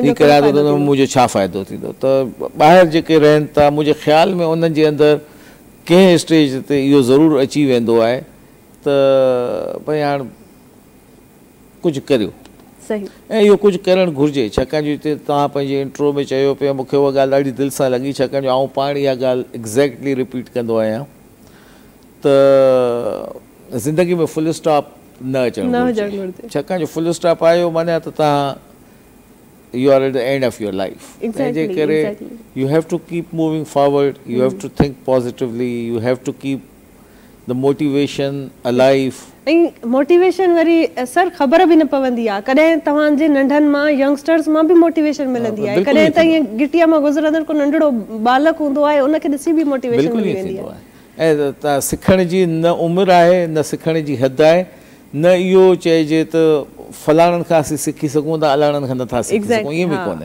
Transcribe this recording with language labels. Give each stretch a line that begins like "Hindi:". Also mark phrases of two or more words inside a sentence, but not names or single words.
Sindhi: मुंहिंजो छा फ़ाइदो थींदो। त ॿाहिरि जेके रहनि था मुंहिंजे ख़्याल में उन्हनि जे अंदरि कंहिं स्टेज ते इहो ज़रूरु अची वेंदो आहे त भई हाणे कुझु करियो ऐं इहो कुझु करणु घुरिजे। छाकाणि जो हिते तव्हां पंहिंजे इंट्रो में चयो पिया, मूंखे उहा ॻाल्हि ॾाढी दिलि सां लॻी, छाकाणि जो आउं पाण इहा ॻाल्हि
English: exactly repeat
Sindhi: कंदो आहियां त ज़िंदगी में
English: full stop
Sindhi: न अचणु घुरिजे। छाकाणि जो
English: full stop
Sindhi: आयो माने त तव्हां
English: you are at the end of your life. Exactly. You have to keep moving forward, you have to think positively, you have to keep the motivation alive.
Sindhi: ऐं मोटिवेशन वरी सर ख़बर बि न पवंदी आहे, कॾहिं तव्हांजे नंढनि मां यंगस्टर्स मां बि मोटिवेशन मिलंदी आहे, कॾहिं त ईअं गिटिया मां गुज़रंदड़ को नंढड़ो बालक हूंदो आहे उनखे ॾिसी बि मोटिवेशन मिली वेंदी आहे। ऐं तव्हां सिखण जी न उमिरि आहे न सिखण जी हद आहे, न इहो चइजे त फलाणनि खां असीं सिखी सघूं था अलाणनि खां नथा सिखी सघूं, ईअं बि कोन्हे।